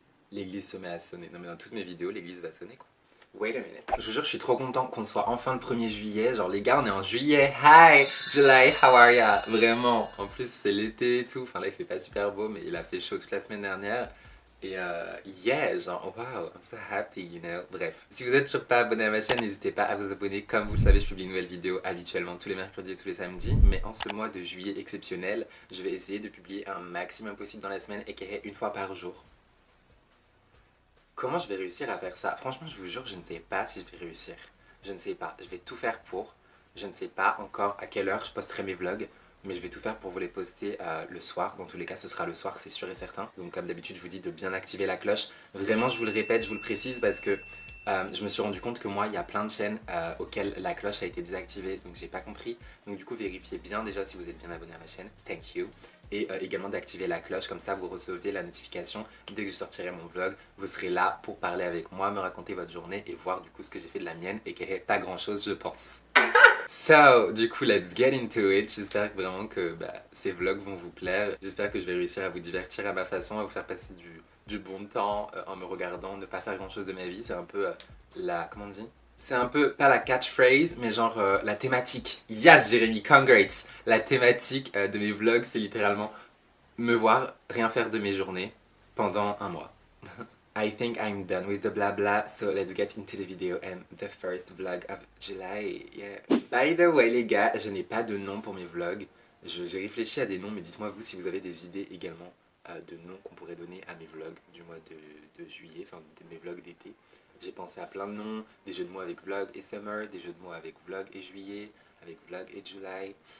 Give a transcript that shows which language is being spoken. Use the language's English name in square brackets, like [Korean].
[French] L'église se met à sonner. Non mais dans toutes mes vidéos, l'église va sonner quoi. [English] Wait a minute. [French] Je vous jure, je suis trop content qu'on soit enfin le 1er juillet. Genre les gars, on est en juillet. [English] Hi, July, how are ya? [French] Vraiment. En plus, c'est l'été et tout. Enfin là, il fait pas super beau, mais il a fait chaud toute la semaine dernière. [English] Et yeah, genre wow, I'm so happy, you know. [French] Bref. Si vous êtes toujours pas abonné à ma chaîne, n'hésitez pas à vous abonner. Comme vous le savez, je publie une nouvelle vidéo habituellement tous les mercredis et tous les samedis. Mais en ce mois de juillet exceptionnel, je vais essayer de publier un maximum possible dans la semaine et une fois par jour. Comment je vais réussir à faire ça? Franchement, je vous jure, je ne sais pas si je vais réussir. Je ne sais pas. Je vais tout faire pour. Je ne sais pas encore à quelle heure je posterai mes vlogs, mais je vais tout faire pour vous les poster le soir. Dans tous les cas, ce sera le soir, c'est sûr et certain. Donc comme d'habitude, je vous dis de bien activer la cloche. Vraiment, je vous le répète, je vous le précise parce que je me suis rendu compte que moi, il y a plein de chaînes auxquelles la cloche a été désactivée, donc j'ai pas compris. Donc du coup, vérifiez bien déjà si vous êtes bien abonné à ma chaîne. [English] Thank you. [French] Et également d'activer la cloche, comme ça vous recevez la notification dès que je sortirai mon vlog. Vous serez là pour parler avec moi, me raconter votre journée et voir du coup ce que j'ai fait de la mienne et qu'il n'y ait pas grand chose je pense. [English] So, [French] du coup, [English] let's get into it. [French] J'espère vraiment que ces vlogs vont vous plaire. J'espère que je vais réussir à vous divertir à ma façon, à vous faire passer du bon temps en me regardant, ne pas faire grand chose de ma vie. C'est un peu comment on dit? C'est un peu, pas la catchphrase, mais genre la thématique. [English] Yes, Jérémy, congrats! [French] La thématique de mes vlogs, c'est littéralement me voir rien faire de mes journées pendant un mois. [English] I think I'm done with the blabla, so let's get into the video and the first vlog of July. Yeah. By the way [French] les gars, je n'ai pas de nom pour mes vlogs. J'ai réfléchi à des noms, mais dites-moi vous si vous avez des idées également de noms qu'on pourrait donner à mes vlogs du mois de juillet, enfin de mes vlogs d'été. J'ai pensé à plein de noms, des jeux de mots avec vlog et summer, des jeux de mots avec vlog et juillet, avec vlog et July.